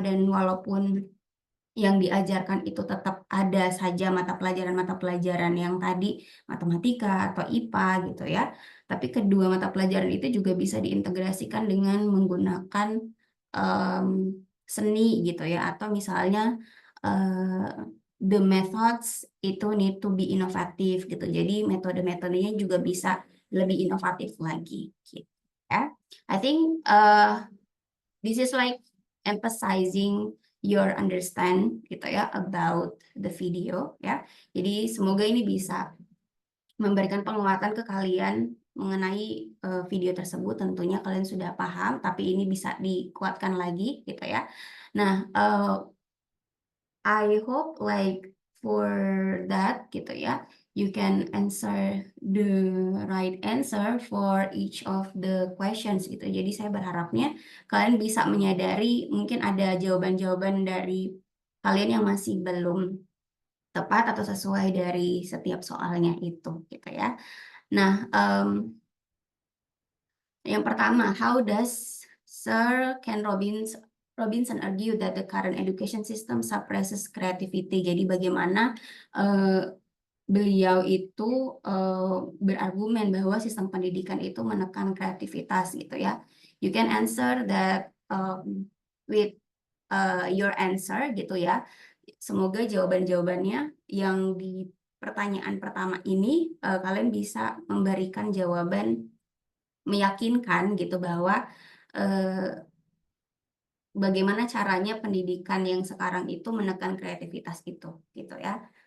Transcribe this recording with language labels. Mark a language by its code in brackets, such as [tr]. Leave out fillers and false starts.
[id] Dan walaupun yang diajarkan itu tetap ada saja mata pelajaran yang tadi matematika atau IPA gitu ya, tapi kedua mata pelajaran itu juga bisa diintegrasikan dengan menggunakan seni gitu ya, atau misalnya the methods itu [en] need to be [id] inovatif gitu, jadi metode-metodenya juga bisa lebih inovatif lagi gitu ya. [en] I think this is like emphasizing your understand gitu ya about the video ya. [id] Jadi semoga ini bisa memberikan penguatan ke kalian mengenai video tersebut. Tentunya kalian sudah paham, tapi ini bisa dikuatkan lagi gitu ya. [en] Nah, I hope like for that gitu ya, you can answer the right answer for each of the questions gitu. [id] Jadi saya berharapnya kalian bisa menyadari mungkin ada jawaban-jawaban dari kalian yang masih belum tepat atau sesuai dari setiap soalnya itu gitu ya. Nah, yang pertama, [en] how does Sir Ken Robinson argue that the current education system suppresses creativity? [id] Jadi bagaimana beliau itu berargumen bahwa sistem pendidikan itu menekan kreativitas gitu ya. [en] You can answer that with your answer gitu ya. [id] Semoga jawaban-jawabannya yang di pertanyaan pertama ini kalian bisa memberikan jawaban meyakinkan gitu bahwa bagaimana caranya pendidikan yang sekarang itu menekan kreativitas itu gitu ya.